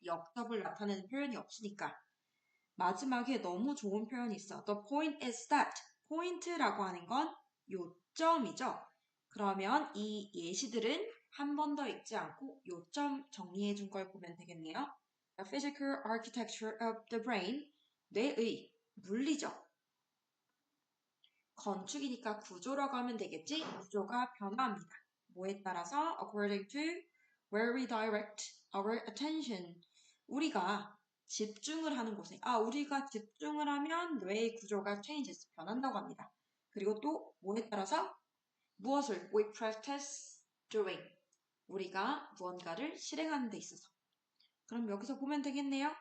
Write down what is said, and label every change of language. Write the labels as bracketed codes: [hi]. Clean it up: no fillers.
[ko] 역접을 나타내는 표현이 없으니까. 마지막에 너무 좋은 표현이 있어. [en] The point is that. [ko] 포인트라고 하는 건 요점이죠. 그러면 이 예시들은 한 번 더 읽지 않고 요점 정리해 준 걸 보면 되겠네요. [en] The physical architecture of the brain. [ko] 뇌의 물리적. 건축이니까 구조라고 하면 되겠지? 구조가 변화합니다. 뭐에 따라서? [en] According to where we direct our attention. [ko] 우리가 집중을 하는 곳에 우리가 집중을 하면 뇌의 구조가 changes, 변한다고 합니다. 그리고 또 뭐에 따라서? 무엇을? [en] We practice doing. [ko] 우리가 무언가를 실행하는 데 있어서. 그럼 여기서 보면 되겠네요.